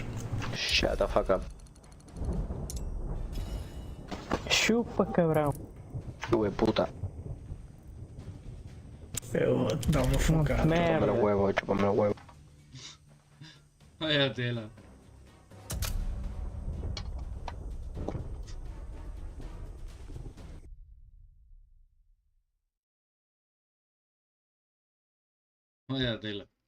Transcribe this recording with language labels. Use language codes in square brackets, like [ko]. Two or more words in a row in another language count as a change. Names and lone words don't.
[en] Shut the fuck up. [pt] Chupa, cabrão. Ué, puta. Eu vou te dar uma fungada. [es] Chúpame los huevos, chúpame los huevos. Vaya tela. Vaya tela.